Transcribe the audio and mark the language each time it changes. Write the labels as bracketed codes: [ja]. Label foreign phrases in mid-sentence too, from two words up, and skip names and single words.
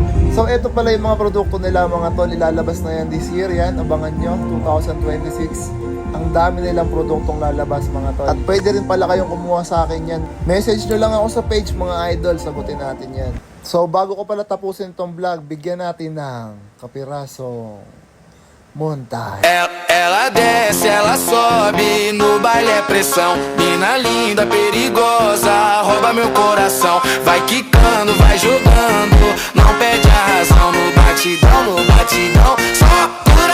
[tl] So ito pala yung mga produkto nila mga tol, ilalabas na yan [en] this year, [tl] yan, abangan nyo, 2026. Ang dami nilang produktong lalabas mga tol. At pwede rin pala kayong kumuha sa akin yan. Message nyo lang ako sa page mga idol, sagutin natin yan. So bago ko pala tapusin itong vlog, bigyan natin ng kapirasong montage. [pt] Ela desce, ela sobe, no baile é pressão. Mina linda, perigosa, rouba meu coração. Vai quicando, vai jogando, não perde a razão. No batidão, só